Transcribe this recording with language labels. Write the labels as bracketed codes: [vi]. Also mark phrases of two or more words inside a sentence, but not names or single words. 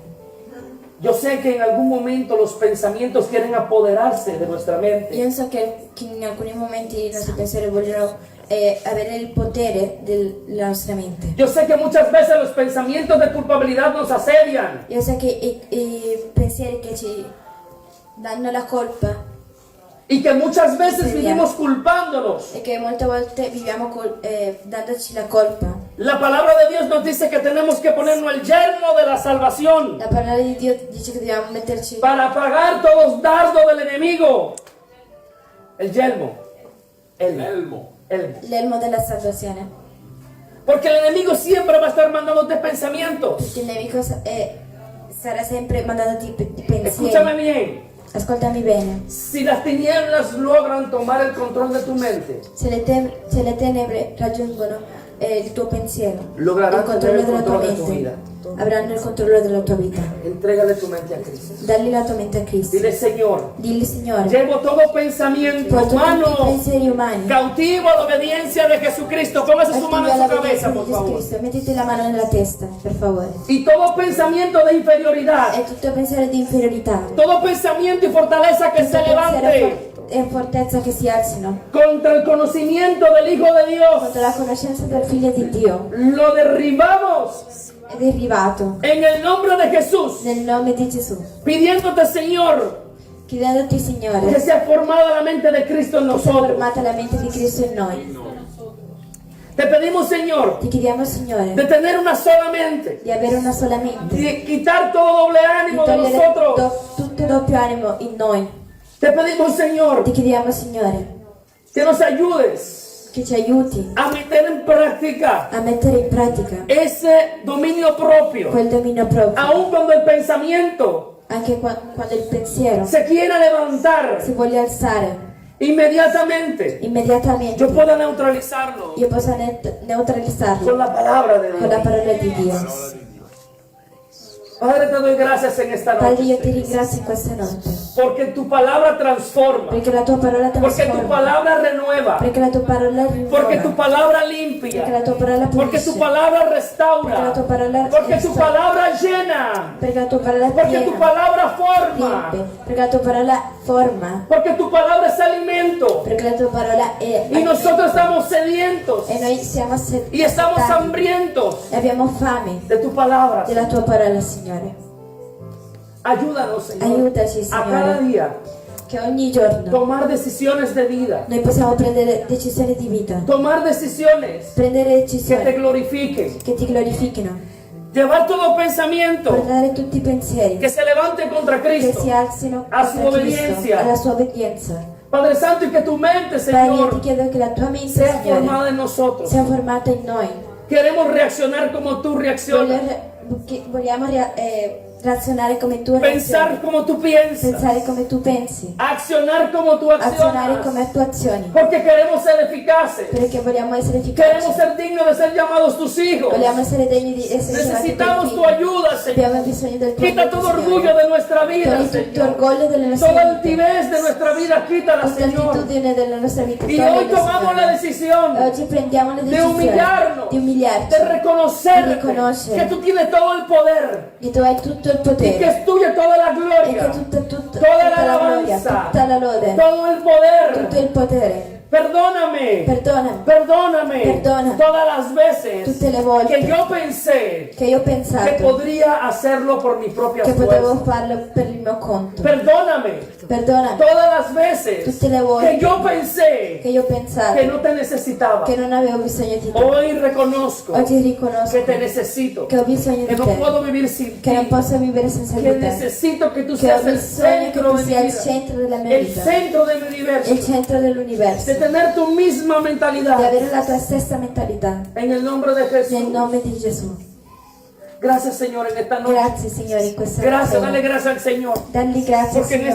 [es] yo sé que en algún momento los pensamientos quieren apoderarse de nuestra mente. [it] io so che in alcuni momenti i nostri pensieri vogliono avere il potere della nostra mente. [es] Yo sé que muchas veces los pensamientos de culpabilidad nos asedian. [it] Io so che i pensieri che ci danno la colpa [es] Y que muchas veces Sí, vivimos culpándonos. [it] e che molte volte viviamo dandoci la colpa. [es] La palabra de Dios nos dice que tenemos que ponernos el yermo de la salvación [it] La parola di Dio dice che dobbiamo metterci [es] para apagar todos los dardos del enemigo. El yermo. Elmo. [it] l'elmo della salvazione. [es] Porque el enemigo siempre va a estar mandándote pensamientos. [it] Perché il nemico sarà sempre mandandoti pensieri. [es] Escúchame bien. [it] Ascoltami bene. [es] Si las tinieblas logran tomar el control de tu mente, [it] Se le tenebre raggiungono il tuo pensiero, [es] lograrán [it] il controllo [es] tener el [it] della tua [es] control de tu mente, vida. [it] avranno il controllo della tua vita. [es] Entrégale tu mente a Cristo. [it] Dalli la tua mente a Cristo. [es] Dile, Señor, [it] Dilli, Signore, [es] llevo todo pensamiento [it] porto tutti i [es] humano [it] pensieri umani [es] cautivo a la obediencia de Jesucristo. Póngase su mano [it] attivi [es] en [it] alla [es] su cabeza, [it] obbedienza di [es] por [it] Gesù [es] favor. [it] Cristo. Mettete la mano nella testa, per favore. [es] Y todo pensamiento de inferioridad, [it] E tutto pensiero di inferiorità, [es] todo pensamiento y fortaleza que se [it] tutto pensiero [es] levante [it] e fortezza che si alzino [es] contra el conocimiento del Hijo de Dios, [it] contro la conoscenza del Figlio di Dio [es] lo derribamos [it] è derribato [es] en el nombre de Jesús, [it] nel nome di Gesù, [es] pidiéndote, Señor, [it] chiedendoti, [es] que [it] Signore, [es] sea formada la mente de Cristo en [it] che sia [es] nosotros. [it] formata la mente di Cristo in noi. [es] Te pedimos, Señor, [it] Ti chiediamo, Signore, [es] de tener una sola mente, [it] di avere una sola mente, [es] de quitar todo doble [it] di [es] ánimo de [it] togliere [es] nosotros. [it] tutto doppio animo in noi. [es] Te pedimos, Señor, [it] Ti chiediamo, Signore, [es] que nos ayudes [it] che ci aiuti [es] a meter en práctica [it] a mettere in pratica [es] ese dominio propio, [it] quel dominio proprio, [es] aun cuando el pensamiento [it] anche quando il pensiero [es] se quiera levantar [it] si vuole alzare [es] inmediatamente, [it] immediatamente. [es] yo pueda neutralizarlo [it] Io posso neutralizzarlo [es] con la palabra de [it] con la [es] Dios. [it] parola di Dio. [es] Padre, te doy gracias en esta [it] Padre, io ti [es] noche, [it] ringrazio in questa notte, [es] porque tu palabra transforma, [it] perché la tua parola [es] porque tu [it] trasforma, [es] palabra renueva, [it] perché la tua parola [es] porque tu [it] rinnova, [es] palabra [it] perché [es] limpia, [it] la tua parola [es] porque tu [it] pulisce, [es] palabra [it] perché la [es] restaura, [it] tua parola [es] porque tu [it] restaura, [es] palabra llena, [it] perché la tua parola è [es] porque tu [it] piena, [es] palabra forma, [it] riempie, perché la tua parola forma, [es] porque tu palabra es alimento. [it] perché la tua parola è [es] Y nosotros estamos sedientos [it] e noi siamo [es] y estamos [it] assetati [es] hambrientos [it] e abbiamo fame [es] de tu palabra. [it] della tua parola, Signore. [es] Ayúdanos, Señor, [it] Aiutaci, [es] a cada [it] Signore, [es] día [it] che ogni giorno [es] tomar decisiones de vida, [it] noi possiamo prendere decisioni di vita, [es] tomar decisiones [it] prendere [es] que te [it] decisioni [es] glorifiquen, [it] che ti glorifichino, [es] llevar todo pensamiento [it] portare tutti i pensieri [es] que se levante contra [it] che [es] Cristo [it] si alzino [es] a su [it] contro Cristo, [es] obediencia. [it] alla sua obbedienza. [es] Padre Santo, y que tu mente, [it] Padre, io ti [es] Señor, [it] chiedo che la tua mente, [es] sea [it] Signore, [es] formada en nosotros. [it] sia formata in noi. [es] Queremos reaccionar como tú reaccionas, [it] Vogliamo razionare come tu [es] pensar [it] ragioni, [es] como tú piensas, [it] pensare come tu pensi, [es] accionar como tú [it] azionare [es] accionas, [it] come tu azioni, [es] porque queremos ser eficaces. [it] perché vogliamo essere [es] Queremos [it] efficaci, [es] ser dignos de ser llamados tus hijos. [it] vogliamo essere degni di essere chiamati [es] Necesitamos [it] tuoi [es] tu [it] figli. [es] ayuda, Señor. [it] Abbiamo bisogno del tuo [es] Quita [it] aiuto, [es] todo [it] Signore. [es] orgullo de nuestra vida, [it] Togli tutto [es] Señor. [it] orgoglio delle nostre [es] Toda [it] vite, [es] altivez de nuestra vida, quítala, [it] tutta [es] Señor. [it] altitudine della nostra vita. [es] Y [it] Toglila, [es] hoy tomamos [it] Signore. [es] la decisión [it] Oggi prendiamo la [es] de [it] decisione [es] humillarnos, [it] di umiliarci, [es] de reconocer [it] Di riconoscere. [es] que tú tienes todo el poder [it] che tu hai tutto il [es] y que [it] potere [es] es tuya toda la [it] e che [es] gloria, [it] tutta [es] toda la [it] la gloria, [es] alabanza, [it] tutta la lode, [es] todo el poder. [it] tutto il potere. [es] Perdóname. [it] Perdonami [es] Perdóname [it] Perdona. [es] todas las veces [it] tutte le volte [es] que yo pensé [it] che io ho [es] que [it] pensato [es] podría hacerlo por mi propia [it] che potevo [es] fuerza. [it] farlo per il mio conto. [es] Perdóname [it] Perdonami [es] todas las veces [it] tutte le volte [es] que yo pensé [it] che io ho pensato [es] que no te necesitaba. [it] che non avevo bisogno di te. [es] Hoy reconozco [it] Oggi riconosco [es] que te necesito, [it] che ho bisogno [es] que [it] di [es] no [it] te, [es] puedo vivir sin [it] che ti, non posso vivere senza [es] que [it] di te, [es] necesito que tú [it] che ho [es] seas el [it] bisogno che [es] centro [it] tu [es] de mi [it] sia il [es] vida, [it] centro della mia [es] el [it] vita, [es] centro de mi [it] il [es] universo, [it] centro dell'universo, [es] de tener tu misma [it] di [es] mentalidad. [it] avere la tua stessa mentalità. [es] En el nombre de [it] Nel [es] Jesús. [it] nome di Gesù. [es] Gracias, Señor, en esta noche. [it] Grazie, Signore, in questa [es] Gracias, [it] notte. [es] dale gracias al Señor. [it] Dalli grazie, [es] Porque en [it] Signore.